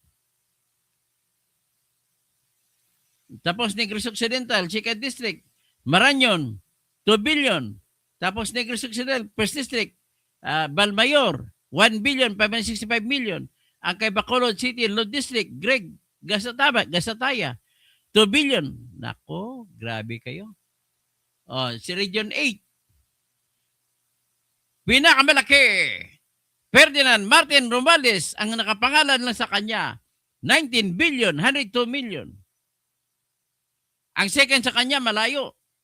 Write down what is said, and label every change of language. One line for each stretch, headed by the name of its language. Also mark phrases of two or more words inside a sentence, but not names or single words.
Filipino: Tapos Negros Occidental, 2nd District, Marañon, 2 billion. Tapos Negros Occidental, 1st District, Balmayor, 1,565,000,000. Ang kay Bacolod City, Law District, Greg Gasataya, 2 billion. Nako, grabe kayo. Si Region 8. Pinakamalaki, Ferdinand Martin Romualdez, ang nakapangalan lang sa kanya, 19,102,000,000. Ang second sa kanya, malayo.